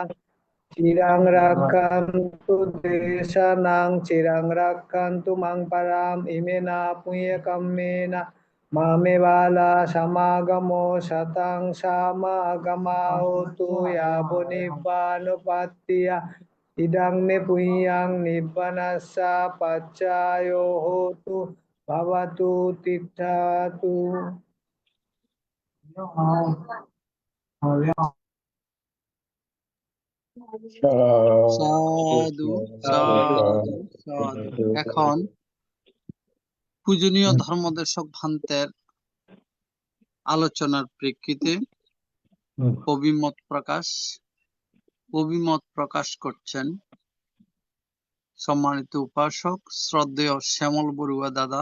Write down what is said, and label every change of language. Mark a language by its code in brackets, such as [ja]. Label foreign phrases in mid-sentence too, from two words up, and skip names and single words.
[pi] চিরাং রাক্ষান্তু দেশানাং চিরাং রাক্ষান্তু মাং পারাম ইমেনা পুঁয়ে কাম্মেনা মামে বালা সমাগমো শতাং সমাগমাহতু ইয়াবো নিব্বানুপাত্তিয়া ইদাং মে পুঁয়াং নিব্বানাস্যা পাচ্চায়ো হোতু ভবতু তিষ্ঠাতু। সাধু সাধু সাধু। [bn] এখন পূজনীয় ধর্মদর্শক ভান্তের আলোচনার প্রেক্ষিতে অভিমত প্রকাশ করছেন সম্মানিত উপাসক শ্রদ্ধেয় শ্যামল বড়ুয়া দাদা।